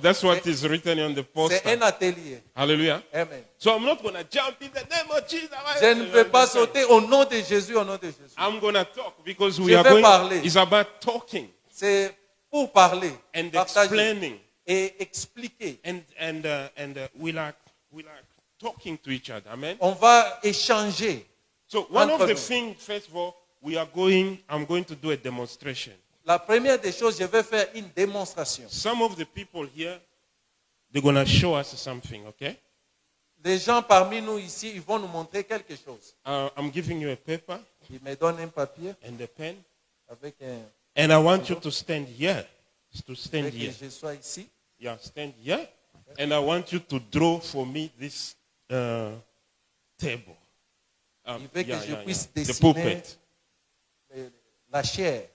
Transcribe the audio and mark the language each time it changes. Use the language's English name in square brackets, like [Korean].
[English] That's what is written on the [French] C'est [English] poster. [French] un atelier. Hallelujah. Amen. [English] So I'm not going to jump in the name of Jesus. [French] Je ne vais pas sauter au nom de Jésus, au nom de Jésus. [English] I'm going to talk because [French] Je [English] we are [French] vais [English] going. [French] parler. [English] It's about talking [French] C'est pour parler, [English] and [French] partager [English] explaining, [French] et expliquer. [English] and we like talking to each other. Amen. [French] On va échanger. [English] So one of [French] Entre [English] the [French] nous. [English] things, first of all, I'm going to do a demonstration. [French] La première des choses, je vais faire une démonstration. [English] Some of the people here, they're going to show us something, okay? [French] Les gens parmi nous ici, ils vont nous montrer quelque chose. [English] I'm giving you a paper [French] Ils me donnent un papier [English] and a pen, [French] avec un... [English] and I want you to stand here. To stand [French] avec [English] here. [French] que je sois ici. [English] Yeah, stand here. And I want you to draw for me this table. [French] Il veut que je puisse [English] The [French] dessiner [English] pulpit. [French] la chair.